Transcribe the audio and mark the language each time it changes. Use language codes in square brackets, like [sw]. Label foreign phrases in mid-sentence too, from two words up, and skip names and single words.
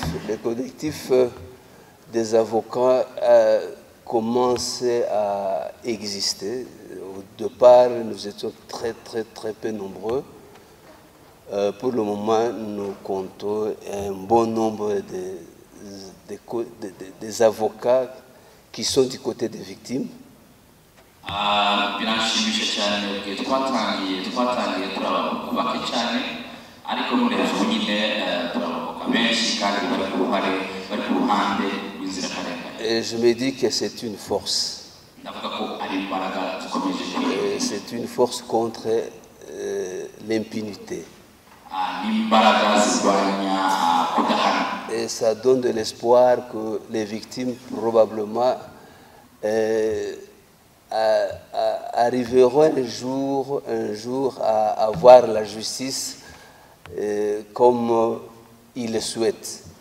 [fr] Les collectifs des avocats commencent à exister. Au départ, nous étions très peu nombreux. Pour le moment, nous comptons un bon nombre des avocats qui sont du côté des victimes. [rw] Biranshimisha cyane ubwo twatangiye turi abantu bake cyane ariko murezo nyine turabavuga benshi kandi bari ku ruhande rw'inzirakarengane. [fr] Et je me dis que c'est une force. [rw] Ndavuga ko ari imbaraga zikomeje. [fr] C'est une force contre l'impunité. [rw] N'imbaraga zirwanya kudahana. [fr] Et ça donne de l'espoir que les victimes probablement arriveront un jour à avoir la justice comme ils le souhaitent.